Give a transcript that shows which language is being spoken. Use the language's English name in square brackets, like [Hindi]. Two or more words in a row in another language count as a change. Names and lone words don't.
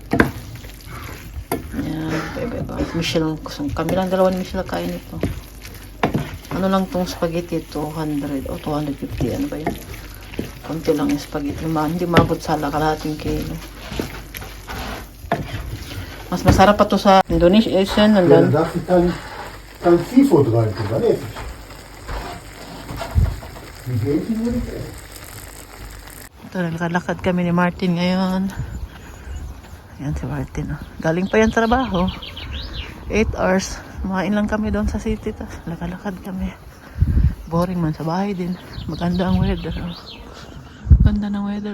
[Filipino] Yan, Michelle, kami lang dalawa ni Michelle kain ito. Ano lang tong spaghetti, 200 o 250, ano ba yun? Konti lang yung spaghetti, hindi maabot sa kalahating kilo. Mas masarap pa to sa Indonesian. [German] Ja, da darf ich kein Seafood rein tun, dann esse ich. Die Hähnchen würde ich essen. [Filipino] Ito, naglalakad kami ni Martin ngayon. Yan si Martin. Galing pa yan trabaho. [English] 8 hours. [Filipino] Kumain lang kami doon sa city. Tapos naglalakad kami. Boring man sa bahay din. Maganda ang weather. Ganda ng weather.